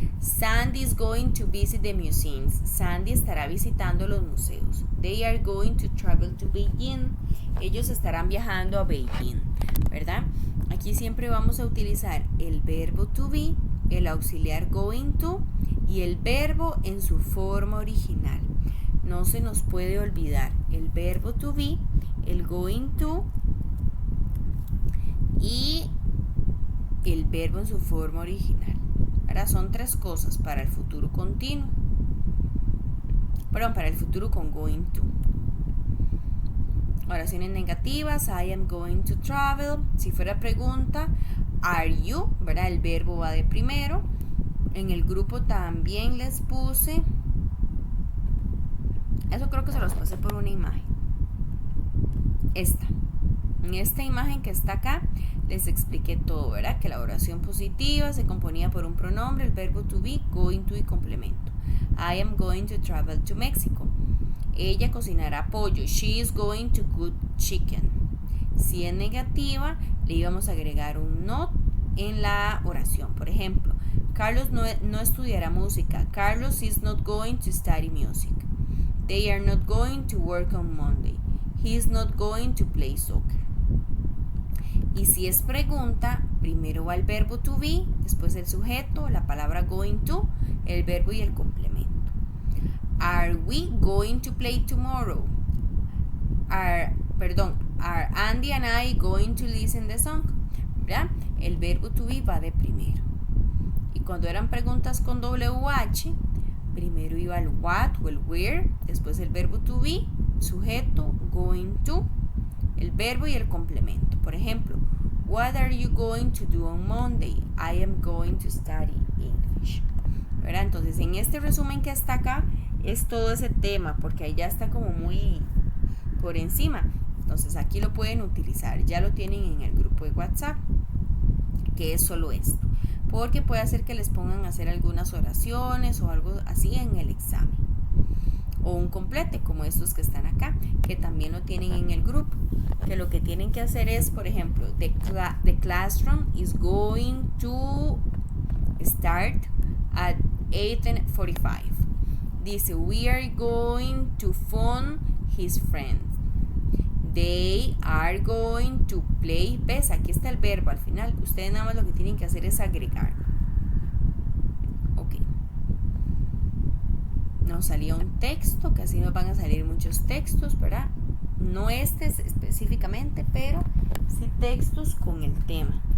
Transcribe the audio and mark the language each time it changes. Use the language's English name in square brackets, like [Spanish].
[English] Sandy is going to visit the museums. [Spanish] Sandy estará visitando los museos. [English] They are going to travel to Beijing. [Spanish] Ellos estarán viajando a Beijing, ¿verdad? Aquí siempre vamos a utilizar el verbo to be, el auxiliar going to y el verbo en su forma original. No se nos puede olvidar el verbo to be, el going to y el verbo en su forma original. Ahora son 3 cosas para el futuro continuo. Para el futuro con going to. Oraciones negativas, [English] I am going to travel. [Spanish] Si fuera pregunta, [English] are you, [Spanish] ¿verdad? El verbo va de primero. En el grupo también les puse, eso creo que se los pasé por una imagen. En esta imagen que está acá, les expliqué todo, ¿verdad? Que la oración positiva se componía por un pronombre, el verbo to be, going to y complemento. [English] I am going to travel to Mexico. [Spanish] Ella cocinará pollo. [English] She is going to cook chicken. [Spanish] Si es negativa, le íbamos a agregar un not en la oración. Por ejemplo, Carlos no estudiará música. [English] Carlos is not going to study music. They are not going to work on Monday. He is not going to play soccer. [Spanish] Y si es pregunta, primero va el verbo to be, después el sujeto, la palabra going to, el verbo y el complemento. [English] Are we going to play tomorrow? Are Andy and I going to listen the song? [Spanish] ¿Verdad? El verbo to be va de primero. Y cuando eran preguntas con WH, primero iba el what o el where, después el verbo to be, sujeto, going to, el verbo y el complemento. Por ejemplo, [English] what are you going to do on Monday? I am going to study English. [Spanish] ¿Verdad? Entonces, en este resumen que está acá, es todo ese tema, porque ahí ya está como muy por encima. Entonces, aquí lo pueden utilizar. Ya lo tienen en el grupo de WhatsApp, que es solo esto. Porque puede hacer que les pongan a hacer algunas oraciones o algo así en el examen. O un complete, como estos que están acá, que también lo tienen en el grupo. Que lo que tienen que hacer es, por ejemplo, [English] the classroom is going to start at 8:45. [Spanish] Dice, [English] we are going to phone his friend. They are going to play. [Spanish] ¿Ves? Aquí está el verbo al final. Ustedes nada más lo que tienen que hacer es agregar. Ok. Nos salió un texto, que así nos van a salir muchos textos, ¿verdad? No este específicamente, pero sí textos con el tema.